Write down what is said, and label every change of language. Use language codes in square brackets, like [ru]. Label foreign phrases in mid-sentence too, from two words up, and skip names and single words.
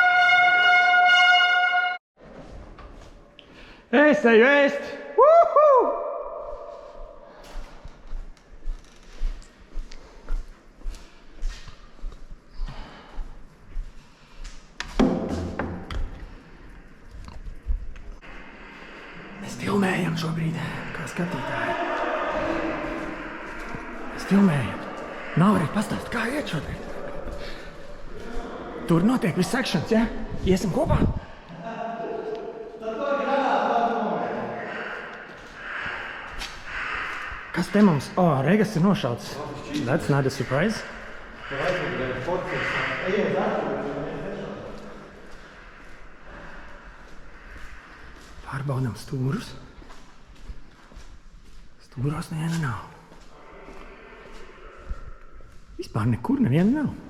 [lv] Esta jest! Woohoo! Mēs filmējam šobrīd, kā skatītāji. Mēs filmējam. Nav arī pastāst, kā iet šodien. Tur notiek viss aktions, ja? Iesim kopā? Kas te mums? Regas ir nošauts. [en] That's not a surprise. [lv] Pārbaudam stūrus. Stūros neviena nav. Vispār nekur neviena nav.